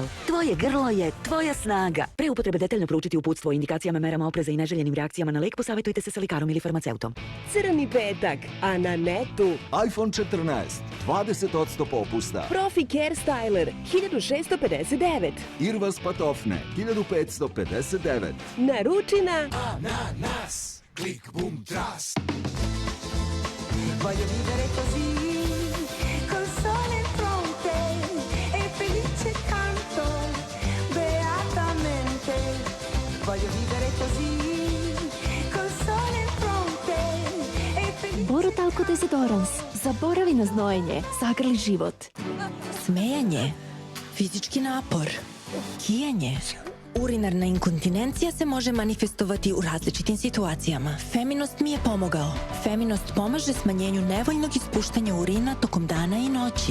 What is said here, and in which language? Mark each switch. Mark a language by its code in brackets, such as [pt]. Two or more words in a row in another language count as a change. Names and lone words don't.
[sr] Tvoje grlo je tvoja snaga. Pre upotrebe detaljno proučiti uputstvo o indikacijama, merama opreza i neželjenim reakcijama na lek, posavjetujte se sa lekarom ili farmaceutom. Crni petak, a na netu iPhone 14, 20% popusta. Profi Care Styler, 1659. Irvas patofne, 1559. Naruči na Ananas. [en] Click, boom, [sr] tras. [it] Voglio vivere così, col sole in fronte e felice canto beatamente. Voglio vivere così, col sole in fronte e felice. [sr] Borotalco Desidorans. Zaboravi na znojenje, zagrli život. Smejanje, fizički napor, kijanje. Urinarna inkontinencija se može manifestovati u različitim situacijama. Feminost mi je pomogao. Feminost pomaže smanjenju nevoljnog ispuštanja urina tokom dana i noći.